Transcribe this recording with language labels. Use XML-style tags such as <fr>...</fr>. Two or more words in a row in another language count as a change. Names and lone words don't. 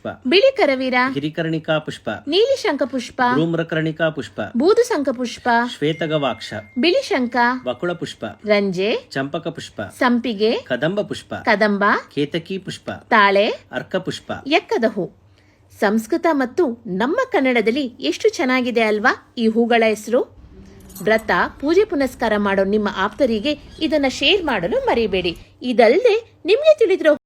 <kn>ಬಿಳಿ ಕರವೀರ, ಗಿರಿಕರ್ಣಿಕಾ ಪುಷ್ಪ, ನೀಲಿ ಶಂಖ ಪುಷ್ಪ, ಧೂಮ್ರಕರ್ಣಿಕಾ ಪುಷ್ಪ, ಬೂದು ಶಂಖ ಪುಷ್ಪ, ಶ್ವೇತಗವಾಕ್ಷ, ಬಿಳಿ ಶಂಖ, ವಕುಳ ಪುಷ್ಪ, ರಂಜೆ, ಚಂಪಕ ಪುಷ್ಪ, ಸಂಪಿಗೆ, ಕದಂಬ ಪುಷ್ಪ, ಕದಂಬ, ಕೇತಕಿ ಪುಷ್ಪ, ತಾಳೆ, ಅರ್ಕ ಪುಷ್ಪ. ಎಕ್ಕದ ಹೂ. ಸಂಸ್ಕೃತ ಮತ್ತು ನಮ್ಮ ಕನ್ನಡದಲ್ಲಿ ಎಷ್ಟು ಚೆನ್ನಾಗಿದೆ ಅಲ್ವಾ ಈ ಹೂಗಳ ಹೆಸರು. ವ್ರತ ಪೂಜೆ ಪುನಸ್ಕಾರ ಮಾಡೋ ನಿಮ್ಮ ಆಪ್ತರಿಗೆ ಇದನ್ನ ಶೇರ್ ಮಾಡಲು ಮರಿಬೇಡಿ. ಇದಲ್ಲದೆ ನಿಮ್ಗೆ ತಿಳಿದಿರೋ</kn>